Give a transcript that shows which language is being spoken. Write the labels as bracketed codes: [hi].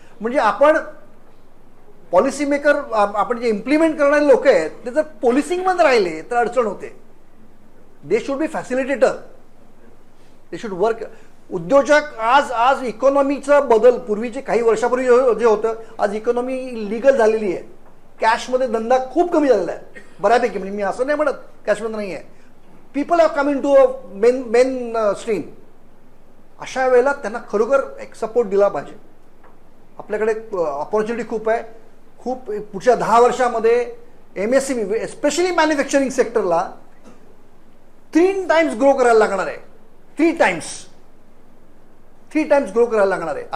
[mr] म्हणजे आपण policy maker, आपण जे इम्प्लिमेंट करणारे लोक आहेत ते जर पोलिसिंगमध्ये राहिले तर अडचण होते. [en] They should be facilitator. They should work. [mr] उद्योजक आज इकॉनॉमीचा बदल पूर्वीचे काही वर्षापूर्वी जे होतं, आज इकॉनॉमी लिगल झालेली आहे. कॅशमध्ये धंदा खूप कमी झालेला आहे बऱ्यापैकी. म्हणजे मी असं नाही म्हणत कॅशमध्ये नाही आहे. [en] People have coming to a mainstream. [mr] अशा वेळेला त्यांना खरोखर एक सपोर्ट दिला पाहिजे. आपल्याकडे ऑपॉर्च्युनिटी खूप आहे. खूप पुढच्या 10 वर्षामध्ये MSME especially manufacturing सेक्टरला 3 times grow करायला लागणार आहे. 3 टाइम्स ग्रो करायला लागणार आहे.